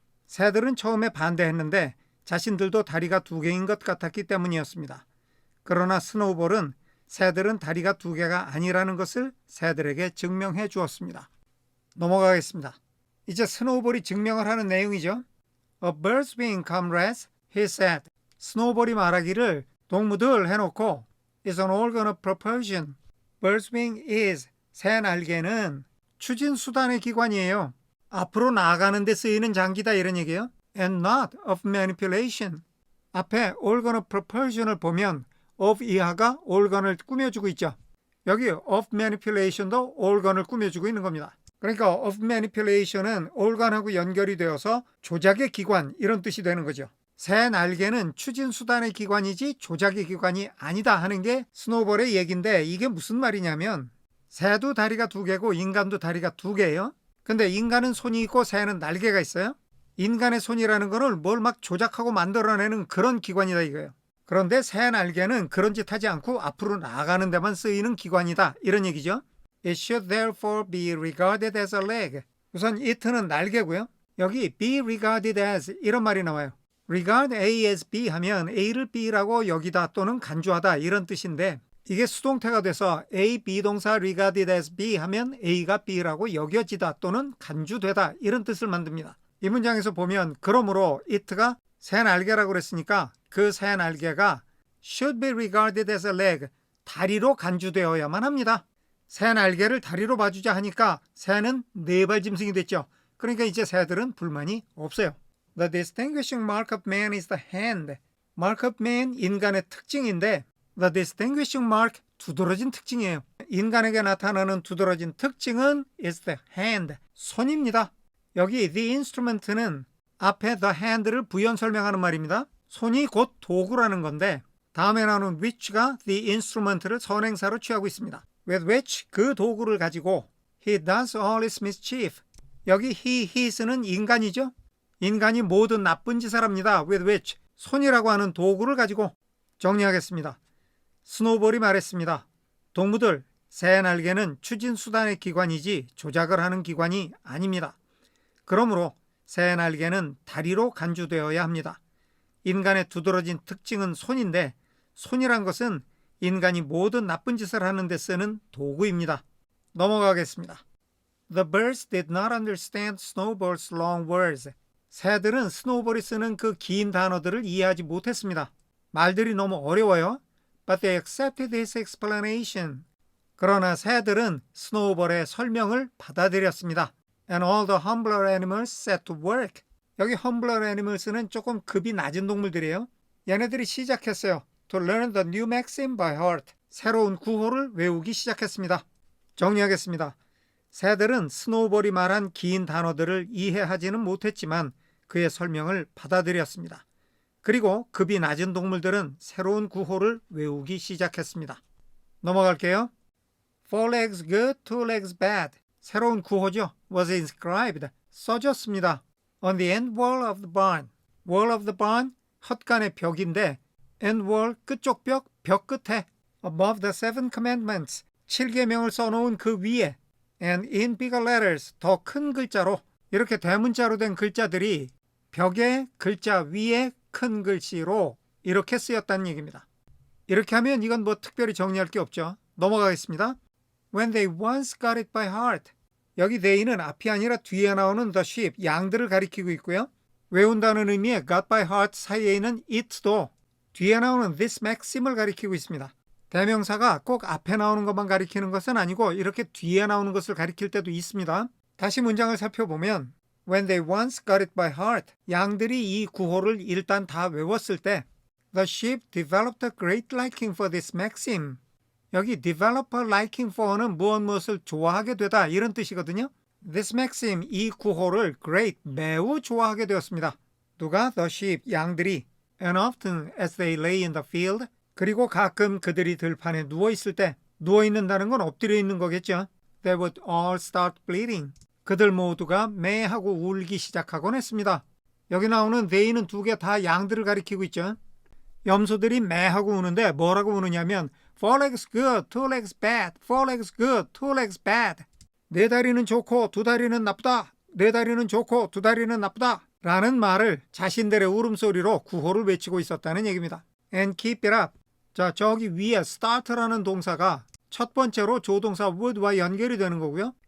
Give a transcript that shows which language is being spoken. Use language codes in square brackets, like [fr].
[ko] 새들은 처음에 반대했는데 자신들도 다리가 2개인 것 같았기 때문이었습니다. 그러나 스노우볼은 새들은 다리가 2개가 아니라는 것을 새들에게 증명해 주었습니다. 넘어가겠습니다. 이제 스노우볼이 증명을 하는 내용이죠. [en] A bird's wing comrades, he said. [ko] 스노우볼이 말하기를 동무들 해놓고 [en] is an organ of propulsion. Bird's wing is, [ko] 새 날개는 추진수단의 기관이에요. 앞으로 나아가는 데 쓰이는 장기다 이런 얘기예요. [en] And not of manipulation. [ko] 앞에 [en] organ of propulsion [ko] 을 보면 of 이하가 organ을 꾸며주고 있죠. 여기 of manipulation도 organ을 꾸며주고 있는 겁니다. 그러니까 of manipulation은 organ하고 연결이 되어서 조작의 기관 이런 뜻이 되는 거죠. 새 날개는 추진 수단의 기관이지 조작의 기관이 아니다 하는 게 스노우볼의 얘기인데 이게 무슨 말이냐면 새도 다리가 2개고 인간도 다리가 2개예요. 근데 인간은 손이 있고 새는 날개가 있어요. 인간의 손이라는 거를 뭘 막 조작하고 만들어내는 그런 기관이다 이거예요. 그런데 새 날개는 그런 짓 하지 않고 앞으로 나아가는 데만 쓰이는 기관이다 이런 얘기죠. [en] It should therefore be regarded as a leg. [ko] 우선 it는 날개고요. 여기 be regarded as 이런 말이 나와요. [en] regard A as B [ko] 하면 A를 B라고 여기다 또는 간주하다 이런 뜻인데 이게 수동태가 돼서 A, B 동사 [en] regarded as B [ko] 하면 A가 B라고 여겨지다 또는 간주되다 이런 뜻을 만듭니다. 이 문장에서 보면 그러므로 it가 새 날개라고 그랬으니까 그 새 날개가 [en] should be regarded as a leg, [ko] 다리로 간주되어야만 합니다. 새 날개를 다리로 봐주자 하니까 새는 4발 짐승이 됐죠. 그러니까 이제 새들은 불만이 없어요. [en] The distinguishing mark of man is the hand. Mark of man, [ko] 인간의 특징인데 [en] The distinguishing mark, [ko] 두드러진 특징이에요. 인간에게 나타나는 두드러진 특징은 [en] is the hand, [ko] 손입니다. 여기 the instrument는 앞에 the hand를 부연 설명하는 말입니다. 손이 곧 도구라는 건데 다음에 나오는 which가 the instrument를 선행사로 취하고 있습니다. [en] With which, [ko] 그 도구를 가지고 [en] he does all his mischief. [ko] 여기 he, his는 인간이죠. 인간이 모든 나쁜 짓을 합니다. [en] With which, [ko] 손이라고 하는 도구를 가지고. 정리하겠습니다. 스노우볼이 말했습니다. 동무들, 새 날개는 추진 수단의 기관이지 조작을 하는 기관이 아닙니다. 그러므로 새 날개는 다리로 간주되어야 합니다. 인간의 두드러진 특징은 손인데 손이란 것은 인간이 모든 나쁜 짓을 하는 데 쓰는 도구입니다. 넘어가겠습니다. [en] The birds did not understand Snowball's long words. [ko] 새들은 스노우볼이 쓰는 그 긴 단어들을 이해하지 못했습니다. 말들이 너무 어려워요. [en] But they accepted his explanation. [ko] 그러나 새들은 스노우볼의 설명을 받아들였습니다. [en] And all the humbler animals set to work. [ko] 여기 humbler animals는 조금 급이 낮은 동물들이에요. 얘네들이 시작했어요. [en] To learn the new maxim by heart. [ko] 새로운 구호를 외우기 시작했습니다. 정리하겠습니다. 새들은 스노우볼이 말한 긴 단어들을 이해하지는 못했지만 그의 설명을 받아들였습니다. 그리고 급이 낮은 동물들은 새로운 구호를 외우기 시작했습니다. 넘어갈게요. [en] Four legs good, two legs bad. [ko] 새로운 구호죠. [en] Was inscribed. [ko] 써졌습니다. [en] On the end wall of the barn. Wall of the barn, [ko] 헛간의 벽인데 [en] end wall, [ko] 끝쪽 벽, 벽 끝에 [en] above the seven commandments. [ko] 7계명을 써놓은 그 위에 [en] and in bigger letters, [ko] 더 큰 글자로 이렇게 대문자로 된 글자들이 벽의 글자 위에 큰 글씨로 이렇게 쓰였다는 얘기입니다. 이렇게 하면 이건 뭐 특별히 정리할 게 없죠. 넘어가겠습니다. [en] When they once got it by heart. [ko] 여기 they는 앞이 아니라 뒤에 나오는 the sheep, 양들을 가리키고 있고요. 외운다는 의미의 [en] got by heart [ko] 사이에 있는 it도 뒤에 나오는 this maxim을 가리키고 있습니다. 대명사가 꼭 앞에 나오는 것만 가리키는 것은 아니고 이렇게 뒤에 나오는 것을 가리킬 때도 있습니다. 다시 문장을 살펴보면 [en] When they once got it by heart, [ko] 양들이 이 구호를 일단 다 외웠을 때 [en] The sheep developed a great liking for this maxim. [ko] 여기 [en] develop a liking for [ko] 는 무엇을 좋아하게 되다 이런 뜻이거든요. [en] This maxim, [ko] 이 구호를 great, 매우 좋아하게 되었습니다. 누가? [en] The sheep, [ko] 양들이. [en] And often as they lay in the field, [ko] 그리고 가끔 그들이 들판에 누워있을 때, 누워있는다는 건 엎드려 있는 거겠죠. [en] They would all start bleating. [ko] 그들 모두가 매하고 울기 시작하곤 했습니다. 여기 나오는 they는 2개 다 양들을 가리키고 있죠. 염소들이 매하고 우는데 뭐라고 우느냐면 [en] Four legs good, two legs bad. Four legs good, two legs bad. [ko] 네 다리는 좋고 두 다리는 나쁘다. 네 다리는 좋고 두 다리는 나쁘다. 라는 말을 자신들의 울음소리로 구호를 외치고 있었다는 얘기입니다. [en] And keep it up. [ko] 자, 저기 위에 start라는 동사가 첫 번째로 조동사 would와 연결이 되는 거고요.